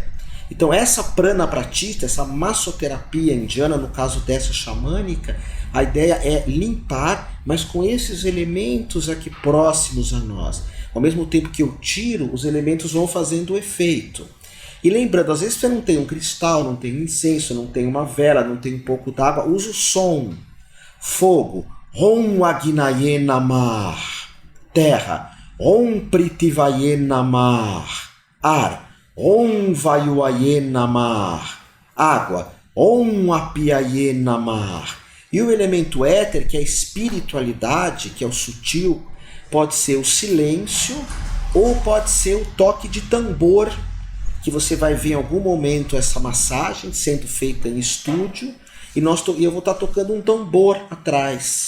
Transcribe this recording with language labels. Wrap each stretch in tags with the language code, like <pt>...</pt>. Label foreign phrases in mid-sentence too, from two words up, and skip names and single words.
<pt>Então essa</pt> <sa>prana pratista,</sa> <pt>essa massoterapia indiana, no caso dessa xamânica, a ideia é limpar, mas com esses elementos aqui próximos a nós. Ao mesmo tempo que eu tiro, os elementos vão fazendo efeito. E lembrando, às vezes você não tem um cristal, não tem um incenso, não tem uma vela, não tem um pouco d'água, usa o som. Fogo,</pt> <sa>Om Agnaye Namah. Terra, Om Prithvaye Namah. Ar, Om Vayuaye Namah. Água, Om Apiaye Namah.</sa> <pt>E o elemento éter, que é a espiritualidade, que é o sutil, pode ser o silêncio ou pode ser o toque de tambor, que você vai ver em algum momento essa massagem sendo feita em estúdio e eu vou estar tocando um tambor atrás.</pt>